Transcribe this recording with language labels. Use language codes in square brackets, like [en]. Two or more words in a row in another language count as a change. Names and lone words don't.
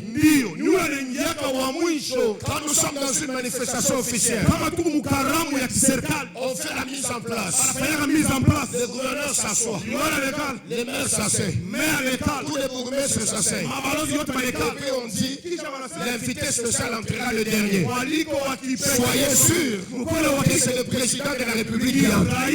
[sw] Ndio, ni ule anaingiaka wa mwisho. [fr] Quand nous sommes dans une manifestation officielle, [sw] Kama tuko mukaramu ya kiserikali, [fr] on fait la mise en place. [sw] anafanyaka [fr] mise en place. Le gouverneur s'assoit, [sw] Liwala lekala, [fr] les maires s'asseyent. maire tous les bourgmestres s'asseyent. Et puis on dit, l'invité spécial entrera le dernier. Soyez sûr que c'est le président de la République qui entre.